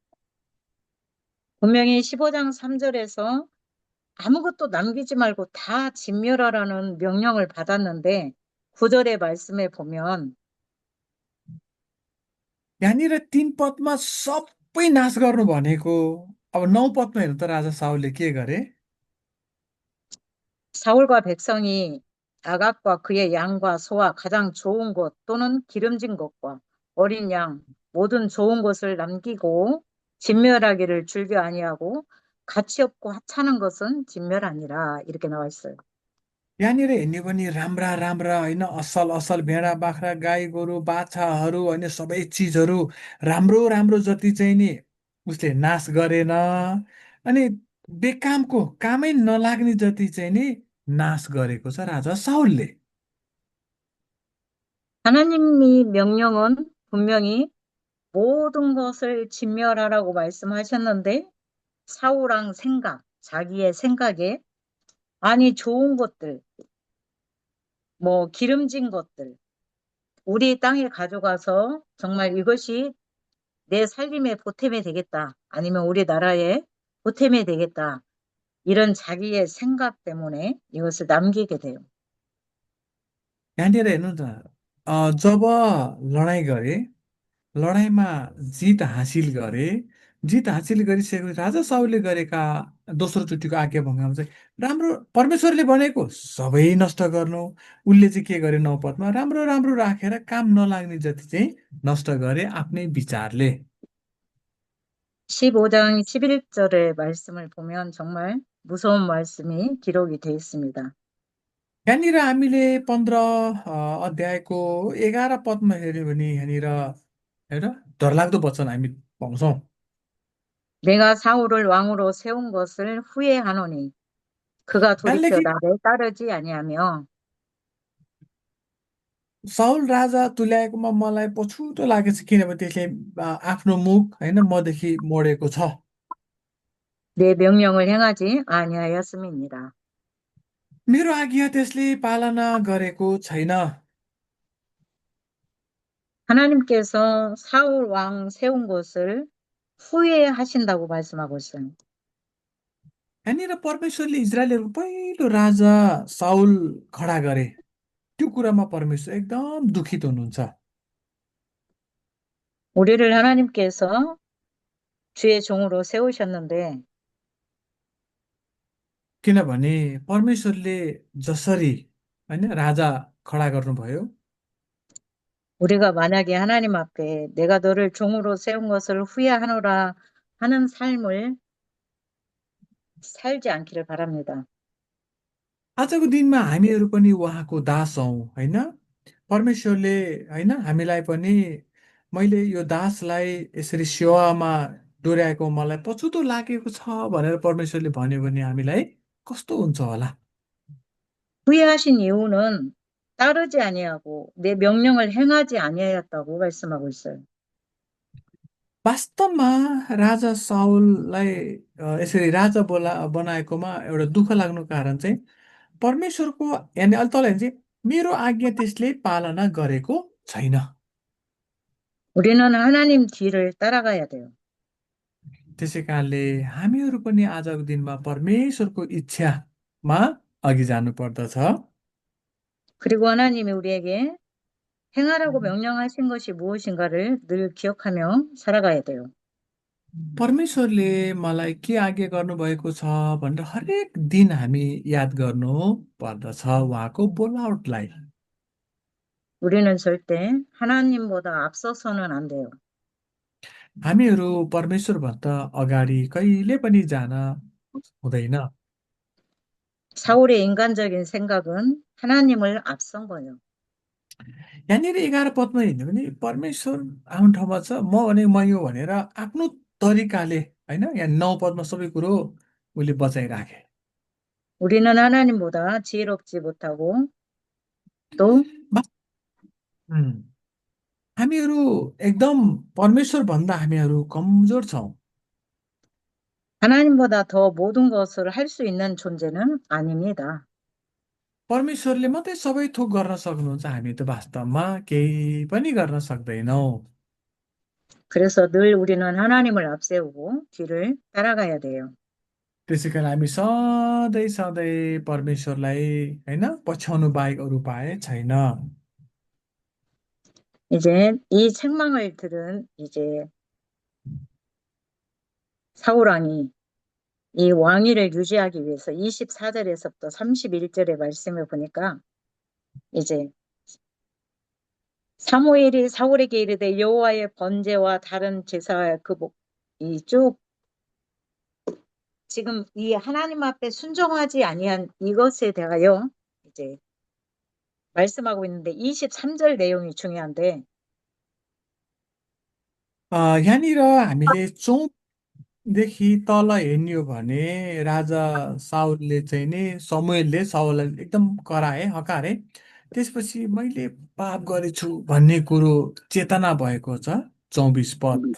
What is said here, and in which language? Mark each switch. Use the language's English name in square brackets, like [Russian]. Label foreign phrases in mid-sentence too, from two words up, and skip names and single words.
[Korean] 분명히 15장 3절에서 아무것도 남기지 말고 다 진멸하라는 명령을 받았는데 구절의 말씀에 보면 [Nepali] यहाँनिर 3 पदमा सबै नाश गर्नु भनेको, अब 9 पदमा हेर्नु त राजा साउलले के गरे? [Korean] 사울과 백성이 아각과 그의 양과 소와 가장 좋은 것 또는 기름진 것과 어린 양 모든 좋은 것을 남기고 진멸하기를 즐겨 아니하고 가치 없고 하찮은 것은 진멸하니라 이렇게 나와 있어요. [Nepali] यहाँनिर हेर्ने पनि राम्रा राम्रा होइन, असल असल भेडा बाख्रा गाई गोरु बाछाहरू होइन, सबै चिजहरू राम्रो राम्रो जति चाहिँ नि उसले नाश गरेन। अनि बेकामको कामै नलाग्ने जति चाहिँ नि नाश गरेको छ राजा साउलले। [Korean] 하나님이 명령은 분명히 모든 것을 진멸하라고 말씀하셨는데 사울왕 생각, 자기의 생각에 아니 좋은 것들, 뭐 기름진 것들 우리 땅에 가져가서 정말 이것이 내 살림의 보탬이 되겠다. 아니면 우리나라의 보탬이 되겠다. 이런 자기의 생각 때문에 이것을 남기게 돼요. [Nepali] यहाँनिर हेर्नु त, जब लडाइँ गरे, लडाइँमा जित हासिल गरे, जित हासिल गरिसकेपछि राजा साउलले गरेका दोस्रो चोटिको आज्ञाभङ्गमा चाहिँ राम्रो परमेश्वरले भनेको सबै नष्ट गर्नु। उसले चाहिँ के गरे? 9 पदमा राम्रो राम्रो राखेर काम नलाग्ने जति चाहिँ नष्ट गरे आफ्नै विचारले। [Korean] 15장 11절의 말씀을 보면 정말 무서운 말씀이 기록이 되어 있습니다. [Nepali] यहाँनिर हामीले 15 अध्यायको 11 पदमा हेऱ्यो भने यहाँनिर हेर डरलाग्दो वचन हामी पाउँछौँ। [Korean] 내가 사울을 왕으로 세운 것을 후회하노니 그가 [Nepali] यहाँ [Korean] 돌이켜 [Nepali] लेखि [Korean] 나를 따르지 아니하며 [Nepali] साउल राजा तुल्याएकोमा मलाई पछुतो लागेको छ, किनभने त्यसले आफ्नो मुख होइन मदेखि मोडेको छ। [Korean] 내 명령을 행하지 아니하였음이니라. [Nepali] मेरो आज्ञा त्यसले पालना गरेको छैन। [Korean] 하나님께서 사울 왕 세운 것을 후회하신다고 말씀하고 있어요. [Nepali] यहाँनिर परमेश्वरले इजरायलहरूको पहिलो राजा साउल खडा गरे, त्यो कुरामा परमेश्वर एकदम दुखित हुनुहुन्छ। [Korean] 우리를 하나님께서 주의 종으로 세우셨는데 [Nepali] किनभने परमेश्वरले जसरी होइन राजा खडा गर्नुभयो, [Korean] 우리가 만약에 하나님 앞에 내가 너를 종으로 세운 것을 후회하노라 하는 삶을 살지 않기를 바랍니다. [Nepali] आजको दिनमा हामीहरू पनि उहाँको दास हौँ होइन। परमेश्वरले होइन हामीलाई पनि, मैले यो दासलाई यसरी सेवामा डोर्याएको मलाई पछुतो लागेको छ भनेर परमेश्वरले भन्यो भने हामीलाई कस्तो हुन्छ होला? [Korean] 후회하신 이유는 따르지 아니하고 내 명령을 행하지 아니하였다고 말씀하고 있어요. [Nepali] वास्तवमा राजा साउललाई यसरी राजा बनाएकोमा एउटा दुःख लाग्नुको कारण चाहिँ परमेश्वरको, यानि अहिले तल चाहिँ मेरो आज्ञा त्यसले पालना गरेको छैन। [Korean] 우리는 하나님 뒤를 따라가야 돼요. [Nepali] त्यसै कारणले हामीहरू पनि आजको दिनमा परमेश्वरको इच्छामा अघि जानु पर्दछ। [Korean] 그리고 하나님이 우리에게 행하라고 명령하신 것이 무엇인가를 늘 기억하며 살아가야 돼요. [Nepali] परमेश्वरले मलाई के आज्ञा गर्नुभएको छ भनेर हरेक दिन हामी याद गर्नु पर्दछ उहाँको बोलावटलाई। [Korean] 우리는 절대 하나님보다 앞서서는 안 돼요. [Nepali] हामीहरू परमेश्वरभन्दा अगाडि कहिले पनि जान हुँदैन। [Korean] 사울의 인간적인 생각은 하나님을 앞선 거예요. [Nepali] यहाँनिर 11 पदमा हेर्ने भने परमेश्वर आफ्नो ठाउँमा छ, म भने म यो भनेर आफ्नो तरिकाले होइन, यहाँ 9 पदमा सबै कुरो उसले बचाइराखे। [Korean] 우리는 하나님보다 지혜롭지 못하고 또 [Nepali] मा- उम्, हामीहरू एकदम परमेश्वरभन्दा हामीहरू कमजोर छौँ। [Korean] 하나님보다 더 모든 것을 할 수 있는 존재는 아닙니다. [Nepali] परमेश्वरले मात्रै सबै थोक गर्न सक्नुहुन्छ, हामी त वास्तवमा केही पनि गर्न सक्दैनौँ। [Korean] 그래서 늘 우리는 하나님을 앞세우고 뒤를 따라가야 돼요. [Nepali] त्यसै कारण हामी सधैँ सधैँ परमेश्वरलाई होइन पछ्याउनु बाहेक अरू उपाय छैन। [Korean] 이제 이 책망을 들은 이제 사울 왕이 이 왕위를 유지하기 위해서 24절에서부터 31절의 말씀을 보니까 이제 사무엘이 사울에게 이르되 여호와의 번제와 다른 제사 이쭉 지금 이 하나님 앞에 순종하지 아니한 이것에 대하여 이제 말씀하고 있는데 23절 내용이 중요한데 [Nepali] यहाँनिर हामीले देखि तल हेर्ने हो भने राजा साउलले चाहिँ नि समुएलले साउललाई एकदम कराए हकारे त्यसपछि मैले पाप गरेछु भन्ने कुरो चेतना भएको छ 24 पद।